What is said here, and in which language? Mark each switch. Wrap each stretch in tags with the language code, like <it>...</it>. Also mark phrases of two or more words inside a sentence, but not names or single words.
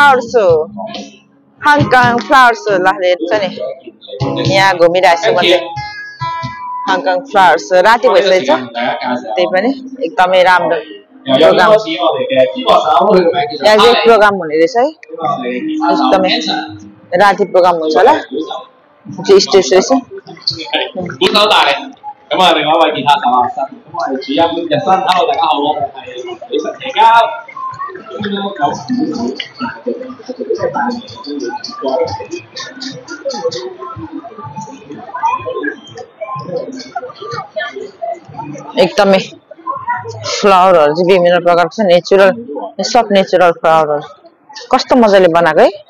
<en>flower show</en> <ne>ल हेर्छ नि यहाँ घुमिरहेछु म चाहिँ हङकङ</ne> <en>flower show</en> <ne>राति भइसकेछ त्यही पनि एकदमै राम्रो प्रोग्राम यहाँ चाहिँ प्रोग्राम हुने रहेछ है एकदमै राति प्रोग्राम हुन्छ होला स्टेज रहेछ</ne> <yue>咁啊，另外一位吉他手啊，咁我哋主音日新，Hello， 大家好，我係李晨奇交。</yue> <ne>एकदमै फ्लावरहरु चाहिँ विभिन्न प्रकारको छ नेचुरल सब नेचुरल फ्लावरहरु कस्तो मजाले बनाएको है</ne>